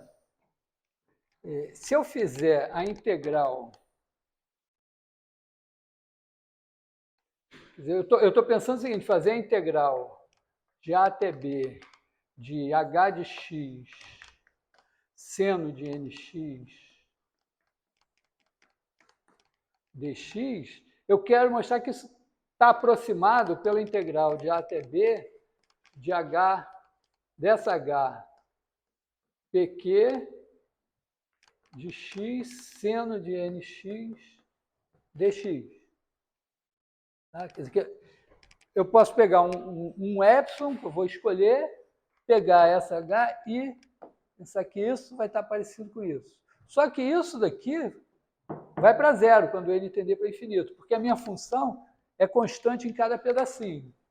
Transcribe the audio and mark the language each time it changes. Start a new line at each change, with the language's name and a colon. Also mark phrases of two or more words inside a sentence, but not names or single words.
Portuguese: se eu fizer a integral... Quer dizer, eu estou pensando o seguinte, fazer a integral de A até B de H de x seno de nx dx, eu quero mostrar que isso está aproximado pela integral de A até B de H, dessa H PQ de x seno de nx dx. Tá? Quer dizer, eu posso pegar um epsilon, que eu vou escolher, pegar essa H e pensar que isso vai estar parecido com isso. Só que isso daqui vai para zero quando ele tender para infinito, porque a minha função é constante em cada pedacinho.